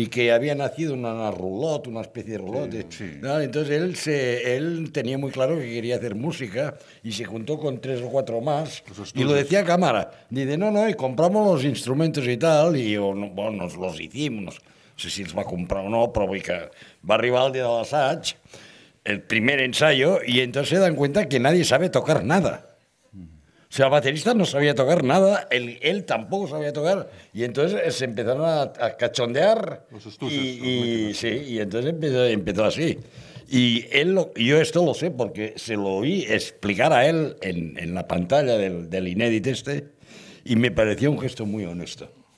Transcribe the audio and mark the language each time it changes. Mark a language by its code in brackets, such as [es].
[es] y que había nacido una roulotte, una especie de roulotte. ¿No? Entonces él tenía muy claro que quería hacer música y se juntó con 3 o 4 más y lo decía a cámara. Dice, no, y compramos los instrumentos y tal, y bueno, nos los hicimos. [ca] No sé si els va comprar o no, però vull que va arribar el dia de l'assaig, el primer [es] ensayo, y entonces se dan cuenta que nadie sabe tocar nada. O sea, el baterista no sabía tocar nada, él tampoco sabía tocar, y entonces se empezaron a cachondear. Los estuches. Y entonces empezó así. Y yo esto lo sé porque se lo oí explicar a él en la pantalla del Inédit y me pareció un gesto muy honesto.